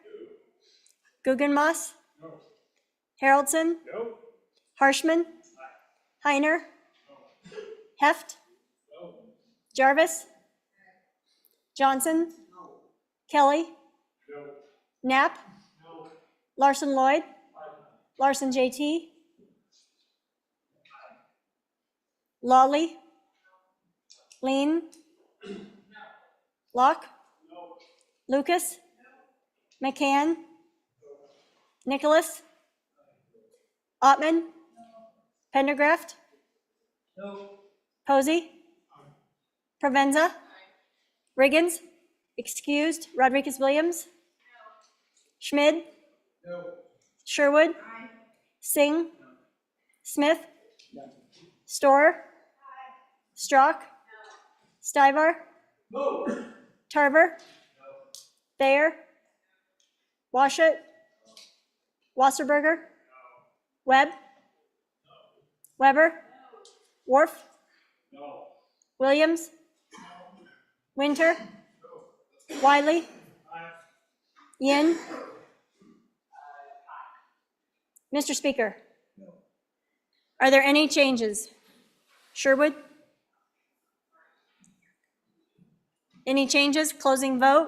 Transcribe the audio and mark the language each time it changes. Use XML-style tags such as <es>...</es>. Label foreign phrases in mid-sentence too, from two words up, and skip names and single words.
<en>Guggenmoss? No. Haroldson? No. Harshman? Aye. Heiner? No. Heft? No. Jarvis? Johnson? No. Kelly? No. Knapp? No. Larson Lloyd? Aye. Larson JT? Lawley? Lean? Locke? No. Lucas? No. McCann? No. Nicholas? Ottman? No. Pendergraft? No. Posey? Aye. Provenza? Aye. Riggins? Excused. Rodriguez-Williams? No. Schmid? No. Sherwood? Aye. Singh? No. Smith? No. Storer? Aye. Strock? No. Stivar? No. Tarver? No. Thayer? Washut? No. Wasserberger? No. Webb? No. Weber? No. Worf? No. Williams? No. Winter? No. Wiley? Aye. Yin? Mr. Speaker, no. Are there any changes? Sherwood? Any changes? Closing vote?</en>